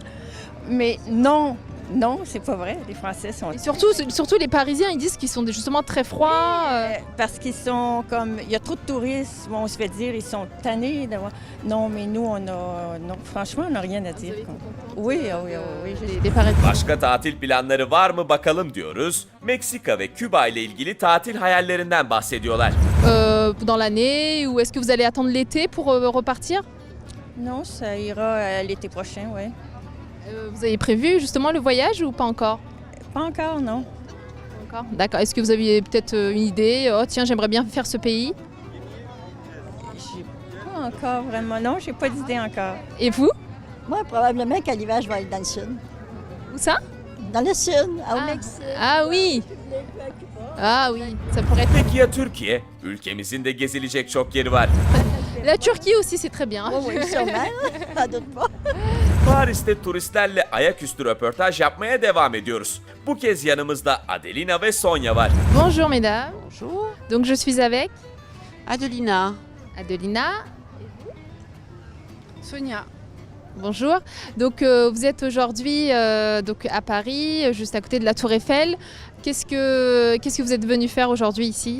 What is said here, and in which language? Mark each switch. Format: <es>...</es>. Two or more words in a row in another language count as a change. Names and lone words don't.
<fr>Mais non, non, c'est pas vrai. Les Français sont... Et surtout, les Parisiens, ils disent qu'ils sont justement très froids. Parce qu'ils sont comme... Il y a trop de touristes. On se fait dire ils sont tannés d'avoir... Non, mais nous, on a... Non, franchement, on n'a rien à dire. Oui, oui, oui. Les Parisiens.</fr> <tr>Başka tatil planları var mı bakalım diyoruz. Meksika ve Küba ile ilgili tatil hayallerinden bahsediyorlar.</tr> <fr>Dans l'année, ou est-ce que vous allez attendre l'été pour repartir? Non, ça ira l'été prochain, oui. Vous avez prévu justement le voyage ou pas encore? Pas encore, non. Pas encore. D'accord. Est-ce que vous aviez peut-être une idée? Oh tiens, j'aimerais bien faire ce pays. J'ai pas encore vraiment... Non, j'ai pas d'idée encore. Et vous? Moi, probablement qu'à l'hiver, je vais aller dans le sud. Où ça? Dans le sud, au Mexique. Ah oui. Ah oui, ça pourrait être...</fr> <tr>Peki ya Türkiye? Ülkemizin de gezilecek çok yeri var.</tr> <fr>La Turquie aussi, c'est très bien. Oui, oui, sûrement. N'en doute pas.</fr> <tr>Paris'te turistlerle ayaküstü röportaj yapmaya devam ediyoruz. Bu kez yanımızda Adelina ve Sonya var.</tr> <fr>Bonjour mesdames. Bonjour. Donc je suis avec Adelina. Adelina. Sonia. Bonjour. Donc vous êtes aujourd'hui donc à Paris, juste à côté de la Tour Eiffel. Qu'est-ce que vous êtes venu faire aujourd'hui ici?</fr>